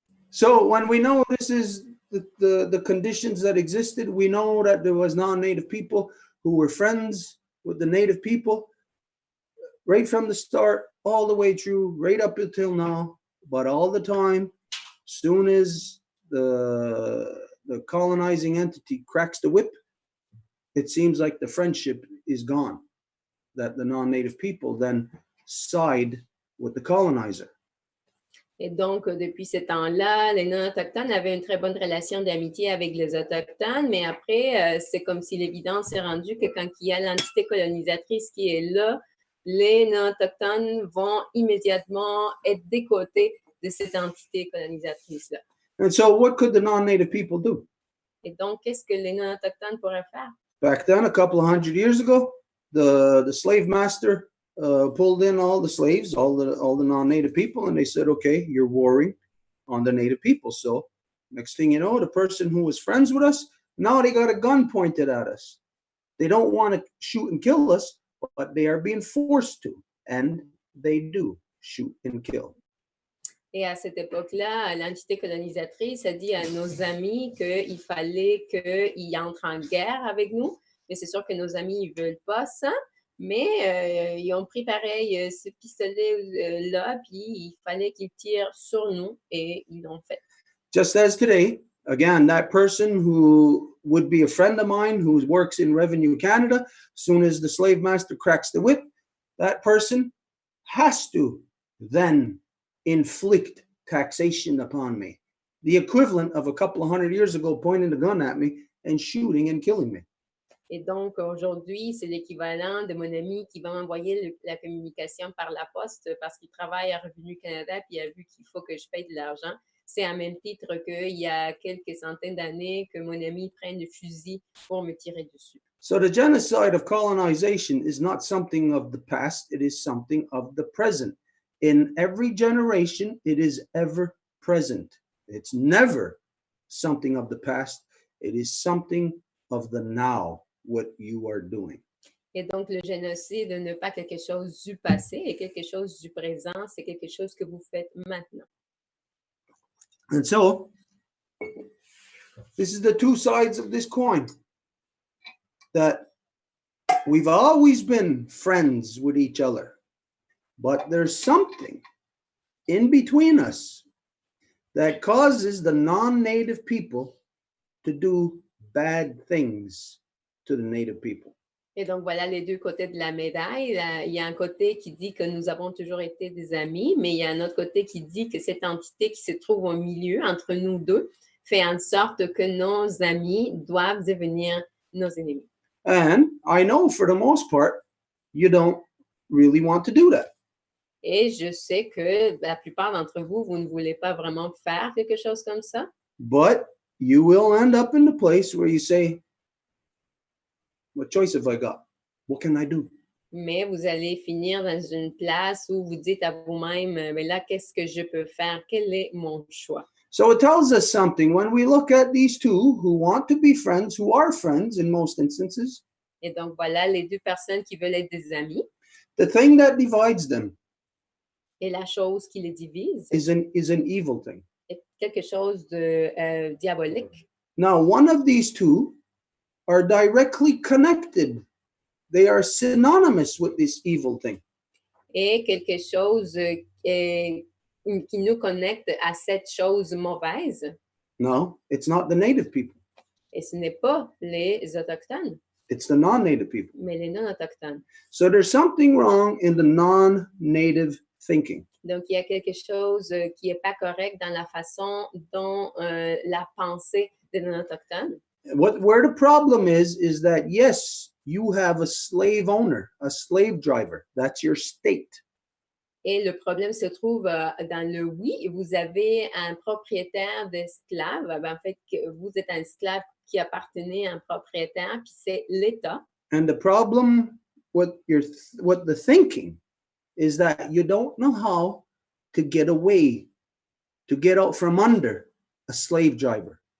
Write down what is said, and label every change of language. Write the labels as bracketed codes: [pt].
[en] So when we know this is the conditions that existed, we know that there was non-native people who were friends with the native people right from the start, all the way through, right up until now. But all the time, soon as the colonizing entity cracks the whip, it seems like the friendship is gone, that the non-native people then side with the colonizer. [fr] Et donc, depuis ce temps-là, les non-autochtones avaient une très bonne relation d'amitié avec les autochtones, mais après, c'est comme si l'évidence est rendue que quand il y a l'entité colonisatrice qui est là, les non-autochtones vont immédiatement être des côtés de cette entité colonisatrice-là. [en] And so what could the non-native people do? [fr] Et donc, qu'est-ce que les non-autochtones pourraient faire? [en] Back then, a couple of hundred years ago, the slave master pulled in all the slaves, all the non-native people, and they said, okay, you're warring on the native people. So next thing you know, the person who was friends with us, now they got a gun pointed at us. They don't want to shoot and kill us, but they are being forced to, and they do shoot and kill. [fr] Et à cette époque-là, l'entité colonisatrice a dit à nos amis qu'il fallait qu'ils entrent en guerre avec nous. Mais c'est sûr que nos amis ne veulent pas ça. Mais ils ont pris pareil ce pistolet-là, puis il fallait qu'ils tirent sur nous, et ils l'ont fait. [en] Just as today, again, that person who would be a friend of mine who works in Revenue Canada, as soon as the slave master cracks the whip, that person has to then inflict taxation upon me. The equivalent of a couple of hundred years ago pointing a gun at me and shooting and killing me. [fr] Et donc, aujourd'hui, c'est l'équivalent de mon ami qui va m'envoyer la communication par la poste parce qu'il travaille à Revenu Canada puis il a vu qu'il faut que je paye de l'argent. C'est à même titre qu'il y a quelques centaines d'années que mon ami prenne le fusil pour me tirer dessus. [en] So the genocide of colonization is not something of the past, it is something of the present. In every generation, it is ever present. It's never something of the past, it is something of the now. What you are doing. [fr] Et donc, le génocide n'est pas quelque chose du passé et quelque chose du présent, c'est quelque chose que vous faites maintenant. [en] And so, this is the two sides of this coin. that we've always been friends with each other, but there's something in between us that causes the non-native people to do bad things to the native people. [fr] Et donc, voilà les deux côtés de la médaille. Il y a un côté qui dit que nous avons toujours été des amis, mais il y a un autre côté qui dit que cette entité qui se trouve au milieu, entre nous deux, fait en sorte que nos amis doivent devenir nos ennemis. [en] And I know for the most part, you don't really want to do that. [fr] Et je sais que la plupart d'entre vous, vous ne voulez pas vraiment faire quelque chose comme ça. [en] But you will end up in the place where you say, what choice have I got? What can I do? [fr] Mais vous allez finir dans une place où vous dites à vous-même, mais là, qu'est-ce que je peux faire? Quel est mon choix? [en] So it tells us something when we look at these two who want to be friends, who are friends in most instances. [fr] Et donc, voilà les deux personnes qui veulent être des amis. [en] The thing that divides them [fr] Et la chose qui les divise [en] is an evil thing. [fr] est quelque chose de diabolique. [en] Now, one of these two are directly connected. They are synonymous with this evil thing. [fr] Et quelque chose qui nous connecte à cette chose mauvaise. [en] No, it's not the native people. [fr] Et ce n'est pas les Autochtones, [en] It's the non-native people. [fr] mais les non-autochtones. [en] So there's something wrong in the non-native thinking. [fr] Donc, il y a quelque chose qui n'est pas correct dans la façon dont la pensée des non-autochtones. [en] Where the problem is that, yes, you have a slave owner, a slave driver. That's your state. [fr] Et le problème se trouve dans le oui, vous avez un propriétaire d'esclaves. En fait, vous êtes un esclave qui appartenait à un propriétaire, puis c'est l'État. [en] And the problem with the thinking is that you don't know how to get away, to get out from under a slave driver.